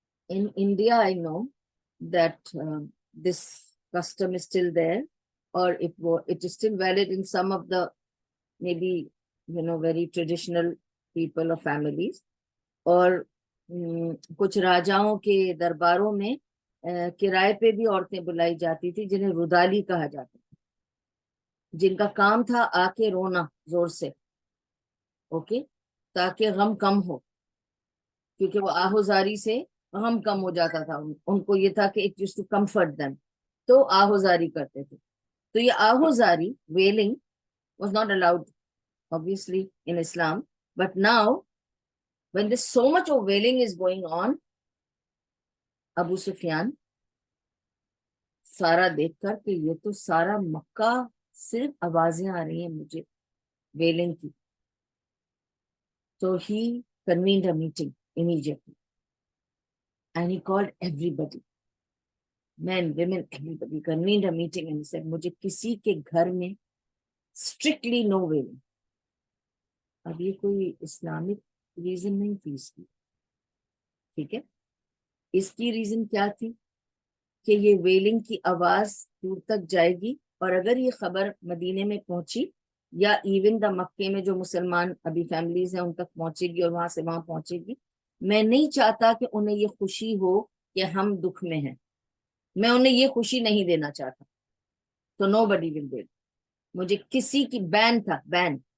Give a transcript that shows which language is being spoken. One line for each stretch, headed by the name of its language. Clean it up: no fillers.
English: in India I know that this custom is still there, or it is still valid in some of the maybe very traditional people or families.
Urdu: اور کچھ راجاؤں کے درباروں میں کرائے پہ بھی عورتیں بلائی جاتی تھی جنہیں رودالی کہا جاتا تھا, جن کا کام تھا آ کے رونا زور سے, اوکے, تاکہ غم کم ہو, کیونکہ وہ آہوزاری سے غم کم ہو جاتا تھا. ان کو یہ تھا کہ
English: it used to comfort them,
Urdu: تو آہوزاری کرتے تھے. تو یہ آہوزاری
English: wailing was not allowed obviously in Islam, but now when there's so much of wailing is going on,
Urdu: ابو سفیان سارا دیکھ کر کہ یہ تو سارا مکہ صرف آوازیں آ رہی ہیں مجھے ویلنگ کی, تو he convened a meeting immediately and he called everybody, men, women, everybody, convened a meeting and he said مجھے کسی کے گھر میں strictly no wailing. اب یہ کوئی اسلامک ریزن نہیں تھی اس کی, ٹھیک ہے. اس کی ریزن کیا تھی کہ یہ ویلنگ کی آواز دور تک جائے گی, اور اگر یہ خبر مدینے میں پہنچی یا ایون دا مکے میں جو مسلمان ابھی فیملیز ہیں ان تک پہنچے گی اور وہاں سے وہاں پہنچے گی, میں نہیں چاہتا کہ انہیں یہ خوشی ہو کہ ہم دکھ میں ہیں, میں انہیں یہ خوشی نہیں دینا چاہتا.
English: تو nobody will do.
Urdu: مجھے کسی کی بین تھا, بین